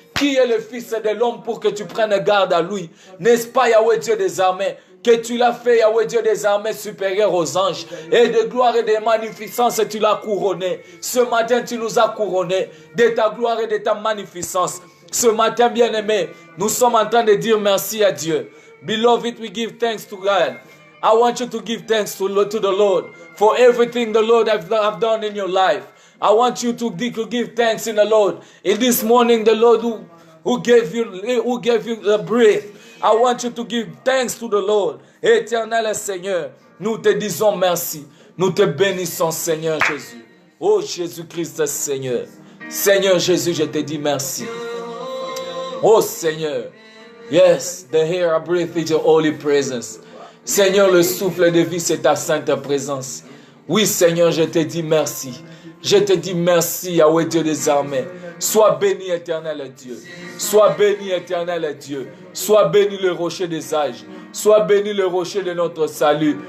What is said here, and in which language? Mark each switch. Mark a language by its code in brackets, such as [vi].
[fr] Qui est le fils de l'homme pour que tu prennes garde à lui? N'est-ce pas, Yahweh Dieu des armées, que tu l'as fait, Yahweh Dieu des armées, supérieur aux anges, et de gloire et de magnificence, tu l'as couronné. Ce matin, tu nous as couronné de ta gloire et de ta magnificence. Ce matin, bien-aimé, nous sommes en train de dire merci à Dieu. [en] Beloved, we give thanks to God. I want you to give thanks to the Lord for everything the Lord have done in your life. I want you to give thanks in the Lord. In this morning, the Lord who gave you the breath. I want you to give thanks to the Lord. [fr] Éternel Seigneur, nous te disons merci. Nous te bénissons, Seigneur Jésus. Oh Jésus-Christ, Seigneur. Seigneur Jésus, je te dis merci. Oh Seigneur. [en] Yes, the air I breathe is your holy presence. [fr] Seigneur, le souffle de vie, c'est ta sainte présence. Oui, Seigneur, je te dis merci. Je te dis merci, Yahweh Dieu des armées. Sois béni, éternel Dieu. Sois béni, éternel Dieu. Sois béni, le rocher des âges. Sois béni, le rocher de notre salut.